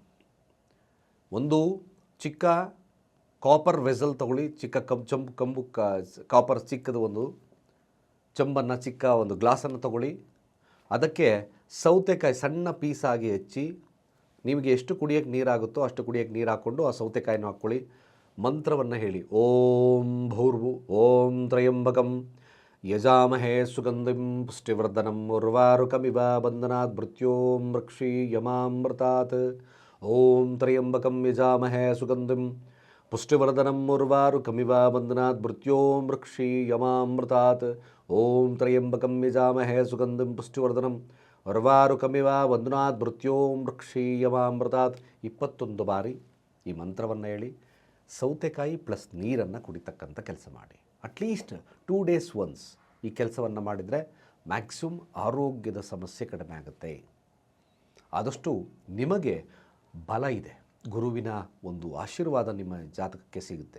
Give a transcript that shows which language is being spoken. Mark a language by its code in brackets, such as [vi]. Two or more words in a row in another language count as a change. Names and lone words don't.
[kn] ಒಂದು ಚಿಕ್ಕ [en] copper vessel [kn] ತಗೊಳ್ಳಿ, ಚಿಕ್ಕ ಕಂಬು ಕಾಪರ್ ಚಿಕ್ಕದು ಒಂದು ಚೆಂಬನ್ನು, ಚಿಕ್ಕ ಒಂದು ಗ್ಲಾಸನ್ನು ತಗೊಳ್ಳಿ. ಅದಕ್ಕೆ ಸೌತೆಕಾಯಿ ಸಣ್ಣ ಪೀಸಾಗಿ ಹೆಚ್ಚಿ, ನಿಮಗೆ ಎಷ್ಟು ಕುಡಿಯೋಕ್ಕೆ ನೀರಾಗುತ್ತೋ ಅಷ್ಟು ಕುಡಿಯೋಕ್ಕೆ ನೀರು ಹಾಕ್ಕೊಂಡು ಆ ಸೌತೆಕಾಯಿನ ಹಾಕ್ಕೊಳ್ಳಿ. ಮಂತ್ರವನ್ನು ಹೇಳಿ, [sa] ಓಂ ಭೂರ್ಭು ಓಂ ತ್ರಯಂಬಕಂ ಯಜಾಮಹೇ ಸುಗಂಧಿಂ ಪುಷ್ಟಿವರ್ಧನಂ ಉರ್ವಾರುಕಮಿವ ಬಂಧನಾತ್ ಮೃತ್ಯೋಂ ರಕ್ಷೀಯಮಾಮೃತಾತ್. ಓಂ ತ್ರಯಂಬಕಂ ಯಜಾಮಹೇ ಸುಗಂಧಿಂ ಪುಷ್ಟಿವರ್ಧನಂ ಉರ್ವಾರುಕಮಿವ ಬಂಧನಾತ್ ಮೃತ್ಯೋಂ ರಕ್ಷೀಯಮಾಮೃತಾತ್. ಓಂ ತ್ರಯಂಬಕಂ ಯಜಾಮಹೇ ಸುಗಂಧಿಂ ಪುಷ್ಟಿವರ್ಧನಂ ಉರ್ವಾರುಕಮಿವ ಬಂಧನಾತ್ ಮೃತ್ಯೋಂ ರಕ್ಷೀಯಮಾಮೃತಾತ್. [kn] 21 ಬಾರಿ ಈ ಮಂತ್ರವನ್ನು ಹೇಳಿ ಸೌತೆಕಾಯಿ ಪ್ಲಸ್ ನೀರನ್ನು ಕುಡಿತಕ್ಕಂಥ ಕೆಲಸ ಮಾಡಿ. [en] atleast 2 days once [kn] ಈ ಕೆಲಸವನ್ನು ಮಾಡಿದರೆ ಮ್ಯಾಕ್ಸಿಮಮ್ ಆರೋಗ್ಯದ ಸಮಸ್ಯೆ ಕಡಿಮೆ ಆಗುತ್ತೆ. ಆದಷ್ಟು ನಿಮಗೆ ಬಲ ಇದೆ, ಗುರುವಿನ ಒಂದು ಆಶೀರ್ವಾದ ನಿಮ್ಮ ಜಾತಕಕ್ಕೆ ಸಿಗುತ್ತೆ.